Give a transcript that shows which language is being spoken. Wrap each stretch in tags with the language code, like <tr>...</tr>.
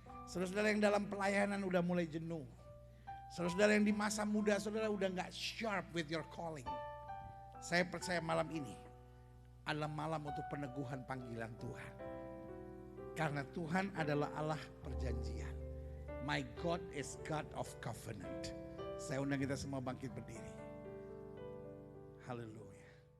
<id>Saudara-saudara yang dalam pelayanan udah mulai jenuh. Saudara-saudara yang di masa muda, saudara udah gak</id> <en>sharp with your calling.</en> <id>Saya percaya malam ini adalah malam untuk peneguhan panggilan Tuhan. Karena Tuhan adalah Allah perjanjian.</id> <en>My God is God of covenant.</en> <id>Saya undang kita semua bangkit berdiri. Haleluya.</id>